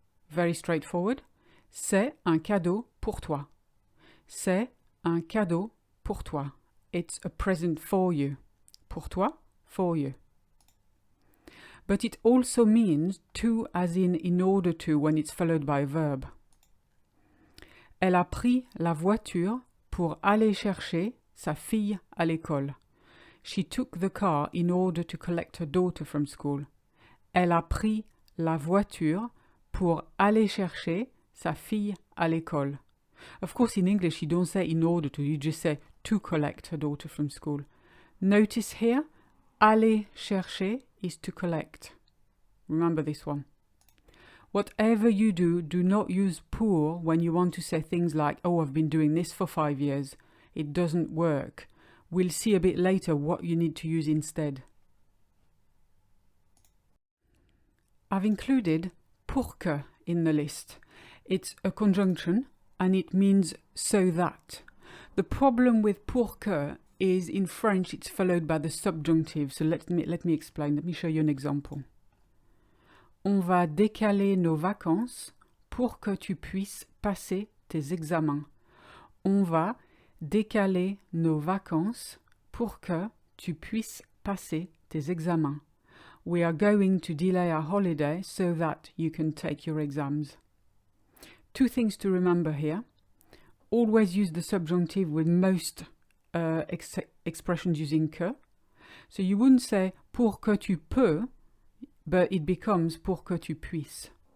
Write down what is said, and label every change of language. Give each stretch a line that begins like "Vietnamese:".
English: Very straightforward.
French: C'est un cadeau pour toi. C'est un cadeau pour toi.
English: It's a present for you.
French: Pour toi,
English: for you. But it also means to, as in order to, when it's followed by a verb. Elle a pris la voiture pour aller chercher sa fille à l'école. She took the car in order to collect her daughter from school. Elle a pris la voiture pour aller chercher sa fille à l'école. Of course, in English, you don't say in order to, you just say to collect her daughter from school. Notice here, aller chercher is to collect. Remember this one. Whatever you do, do not use pour when you want to say things like, oh, I've been doing this for 5 years. It doesn't work. We'll see a bit later what you need to use instead. I've included pour que in the list. It's a conjunction and it means so that. The problem with pour que is in French it's followed by the subjunctive. So let me explain. Let me show you an example.
French: On va décaler nos vacances pour que tu puisses passer tes examens. On va décaler nos vacances pour que tu puisses passer tes examens.
English: we are going to delay our holiday so that you can take your exams. Two things to remember here. Always use the subjunctive with most expressions using que. So you wouldn't say
French: pour que tu peux,
English: but it becomes
French: pour que tu puisses.